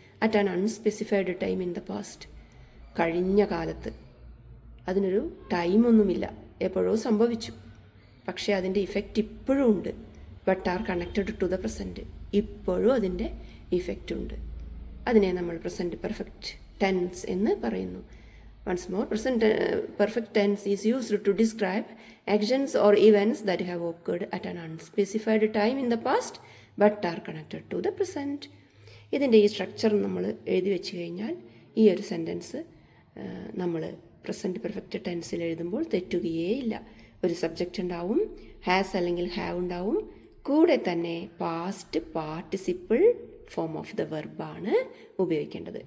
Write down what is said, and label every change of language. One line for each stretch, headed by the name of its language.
English: at an unspecified time in the past,
Malayalam: കഴിഞ്ഞ കാലത്ത്. അതിനൊരു ടൈമൊന്നുമില്ല, എപ്പോഴോ സംഭവിച്ചു, പക്ഷേ അതിൻ്റെ ഇഫക്റ്റ് ഇപ്പോഴും ഉണ്ട്.
English: but are connected to the present,
Malayalam: ഇപ്പോഴും അതിൻ്റെ ഇഫക്റ്റ് ഉണ്ട്. അതിനെ നമ്മൾ പ്രസൻറ്റ് പെർഫെക്റ്റ് ടെൻസ് എന്ന് പറയുന്നു.
English: Once more, present perfect tense is used to describe actions or events that have occurred at an unspecified time in the past but are connected to the present.
Malayalam: ഇതിൻ്റെ ഈ structure നമ്മൾ എഴുതി വെച്ച് കഴിഞ്ഞാൽ ഈ ഒരു സെൻറ്റൻസ് നമ്മൾ പ്രസൻറ്റ് പെർഫെക്റ്റ് ടെൻസിൽ എഴുതുമ്പോൾ തെറ്റുകയേ ഇല്ല. ഒരു സബ്ജക്റ്റ് ഉണ്ടാവും, ഹാസ് അല്ലെങ്കിൽ ഹാവ് ഉണ്ടാവും, കൂടെ തന്നെ past participle form of the വെർബാണ് ഉപയോഗിക്കേണ്ടത്.